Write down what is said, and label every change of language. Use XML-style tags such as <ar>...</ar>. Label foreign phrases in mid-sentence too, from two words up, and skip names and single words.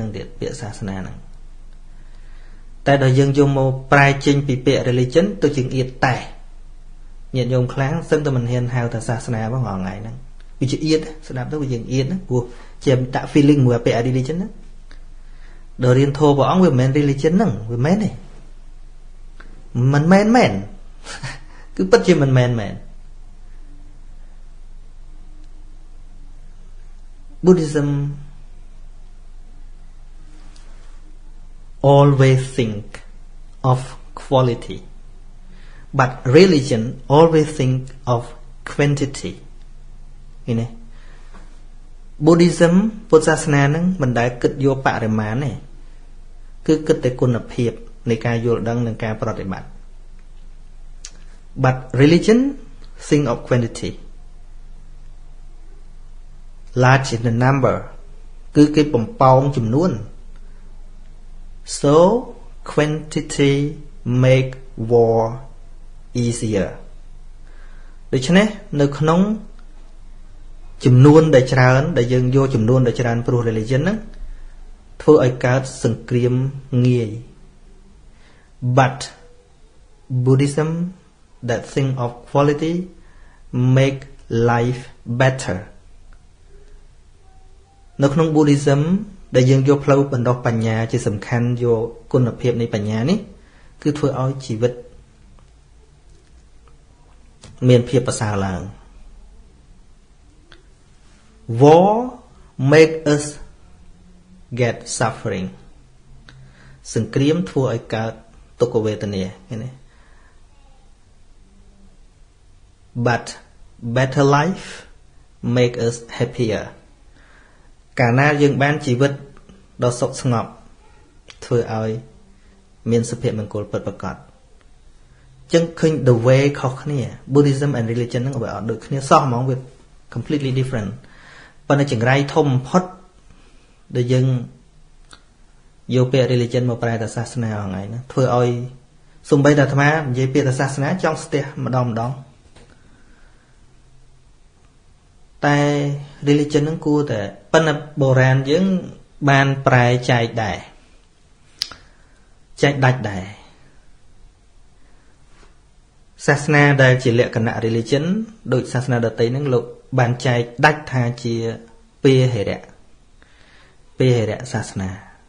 <km>នឹងទៀតពាក្យសាសនាហ្នឹងតែដល់យើងយកមកប្រែចេញពីពាក្យ religion ទៅជាងអៀតតែញាតិញោមខ្លាំងសឹងតែមិនហ៊ានហៅថាសាសនាផងថ្ងៃហ្នឹងវាជាអៀតស្ដាប់ទៅវាជាងអៀតណាព្រោះជាតាក់ feeling មួយពាក្យ religion ហ្នឹងដល់រៀនធម៌ព្រះអង្គវាមិនមែន religion ហ្នឹងវាមែនទេមិនមែនគឺពិតជាមិនមែន</km> <en>Buddhism always think of quality but religion always think of quantity</en> <km>ឃើញទេ Buddhism ពុទ្ធសាសនាហ្នឹងមិនដែលគិតយកបរិមាណទេគឺគិតតែគុណភាពនៃការយល់ដឹងនិងការប្រតិបត្តិ</km> <en>but religion think of quantity large in the number</en> <km>គឺគេបំពងចំនួន</km> <en>so quantity make war easier</en> <km>ដូច្នេះនៅក្នុងចំនួនដែលច្រើនដែលយើងយកចំនួនដែលច្រើនព្រោះ religion ហ្នឹងធ្វើឲ្យកើតសង្គ្រាមងាយ</km> <en>but Buddhism that think of quality make life better</en> <km>នៅក្នុង Buddhism ដែលយើងយកផ្លូវបណ្ដុះបញ្ញាជាសំខាន់យកគុណភាពនៃបញ្ញានេះគឺធ្វើឲ្យជីវិតមានភាពប្រសើរឡើង</km> <en>War make us get suffering</en> <km>សង្គ្រាមធ្វើឲ្យកើតទុក្ខវេទនាឃើញទេ</km> <en>but better life make us happier</en> <km>កាលណាយើងបានជីវិតដ៏សុខស្ងប់ធ្វើឲ្យ មានសុភមង្គលពិតប្រាកដចឹងឃើញ</km> <en>the way</en> <km>ខុសគ្នា</km> <en>Buddhism and religion</en> <km>ហ្នឹងវាអត់ដូចគ្នាសោះហ្មងវា</km> <en>completely different</en> <km>ប៉ុន្តែចង្រៃធំបំផុតដែលយើងយកពាក្យ religion មកប្រែថាសាសនាហ្នឹងឯងធ្វើឲ្យសូម្បីតែអាត្មានិយាយពាក្យថាសាសនាចង់ស្ទះម្ដង តែ religion ហ្នឹងគួរតែប៉ុន្តែបុរាណយើងបានប្រែចែកដែរចែកដាច់ដែរសាសនាដែលជាលក្ខណៈ religion ដូចសាសនាដទៃហ្នឹងលោកបានចែកដាច់ថាជាពេហិរៈសាសនា</km>